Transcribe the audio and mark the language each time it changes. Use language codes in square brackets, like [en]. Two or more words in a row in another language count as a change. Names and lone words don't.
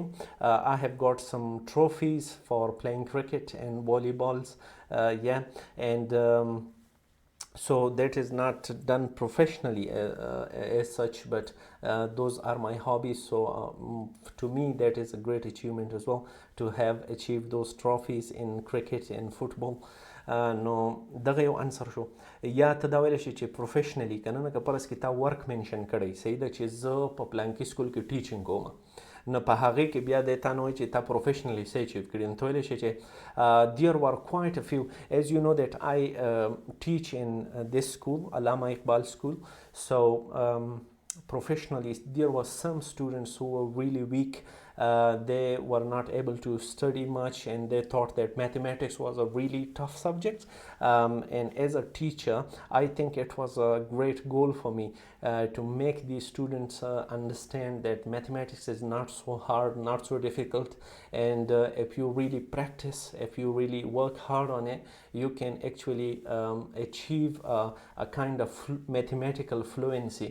[en] I have got some trophies for playing cricket and volleyballs, and so that is not done professionally as such, but those are my hobbies. So to me that is a great achievement as well, to have achieved those trophies in cricket and football. [ps] نو دغه یو انسر شو. یا ته دا ویلی شي چې پروفیشنلی که نه نه که پرس کې تا ورک منشن کړی صحیح ده چې زه په پلانکي سکول کې ټیچینګ کوم نو په هغې کې بیا دی تا نه وایي چې تا پروفیشنلی څه اچیو کړي. نو ته ویلی شي چې [en] there were quite a few, as you know that I teach in this school, Allama Iqbal School. So professionally there were some students who were really weak. They were not able to study much and they thought that mathematics was a really tough subject, and as a teacher I think it was a great goal for me to make these students understand that mathematics is not so hard, not so difficult, and if you really practice, if you really work hard on it, you can actually achieve a kind of mathematical fluency.